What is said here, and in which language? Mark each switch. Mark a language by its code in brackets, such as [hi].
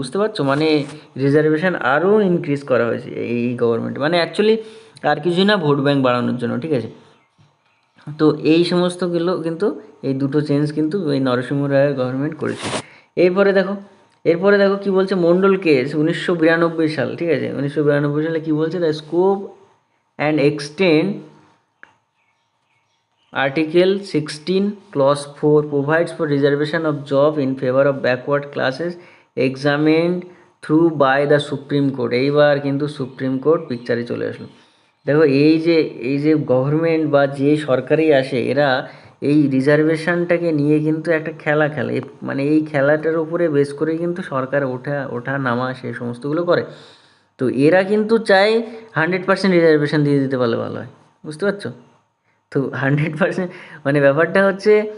[bn] বুঝতে পারছো, মানে রিজার্ভেশন আরও ইনক্রিজ করা হয়েছে এই গভর্নমেন্ট, মানে অ্যাকচুয়ালি আর কিছুই না, ভোট ব্যাঙ্ক বাড়ানোর জন্য, ঠিক আছে। তো এই সমস্তগুলো কিন্তু, এই দুটো চেঞ্জ কিন্তু এই নরসিংহ রায়ের গভর্নমেন্ট করেছে। এরপরে দেখো কি বলছে, মন্ডল কেস 1992 সাল, ঠিক আছে। 1992 সালে কি বলছে, [en] The scope and extend Article 16 Clause 4 provides for reservation of job in favor of backward classes examined through by the Supreme Court. [bn] এইবার কিন্তু সুপ্রিম কোর্ট পিকচারে চলে আসলো। দেখো, এই যে গভর্নমেন্ট বা যে সরকারই আসে, এরা এই রিজার্ভেশনটাকে নিয়ে কিন্তু একটা খেলা খেলে, মানে এই খেলাটার উপরে বেস করে কিন্তু সরকার ওঠা নামা সে সমস্তগুলো করে। তো এরা কিন্তু চায় 100% রিজার্ভেশন দিয়ে দিতে পারলে ভালো হয়, বুঝতে পারছো। তো 100% মানে ব্যাপারটা হচ্ছে,